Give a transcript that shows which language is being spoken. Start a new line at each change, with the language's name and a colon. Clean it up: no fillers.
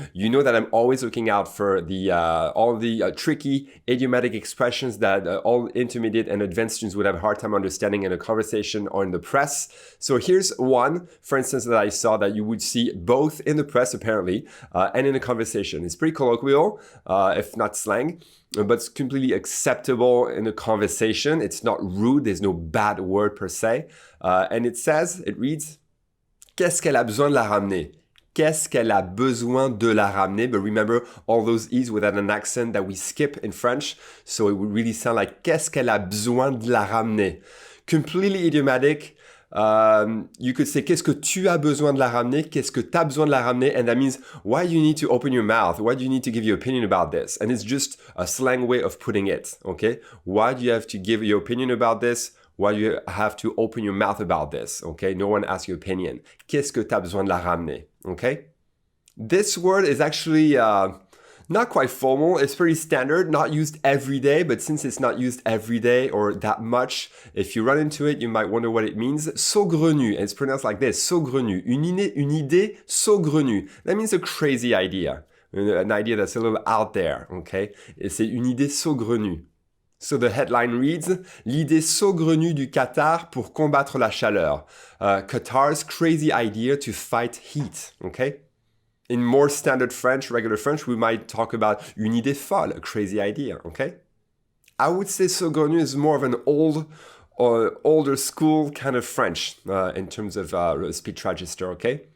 English: You know that I'm always looking out for the all the tricky idiomatic expressions that all intermediate and advanced students would have a hard time understanding in a conversation or in the press. So here's one, for instance, that I saw that you would see both in the press apparently and in a conversation. It's pretty colloquial, if not slang, but it's completely acceptable in a conversation. It's not rude, there's no bad word per se. And it reads,
French: qu'est-ce qu'elle a besoin de la ramener? Qu'est-ce qu'elle a besoin de la ramener?
English: But remember all those E's without an accent that we skip in French. So it would really sound like
French: qu'est-ce qu'elle a besoin de la ramener?
English: Completely idiomatic. You could say
French: qu'est-ce que tu as besoin de la ramener? Qu'est-ce que tu as besoin de la ramener?
English: And that means why do you need to open your mouth? Why do you need to give your opinion about this? And it's just a slang way of putting it, okay? Why do you have to give your opinion about this? Why do you have to open your mouth about this? Okay, no one asks your opinion.
French: Qu'est-ce que tu as besoin de la ramener?
English: Okay, this word is actually not quite formal. It's pretty standard, not used every day, but since it's not used every day or that much, if you run into it, you might wonder what it means. Saugrenu, and it's pronounced like this, saugrenu.
French: Une idée saugrenue.
English: That means a crazy idea, an idea that's a little out there, okay?
French: Et c'est une idée saugrenue.
English: So the headline reads,
French: l'idée saugrenue du Qatar pour combattre la chaleur.
English: Qatar's crazy idea to fight heat, okay? In more standard French, regular French, we might talk about
French: une idée folle,
English: a crazy idea, okay? I would say saugrenu is more of an older school kind of French in terms of speech register, okay?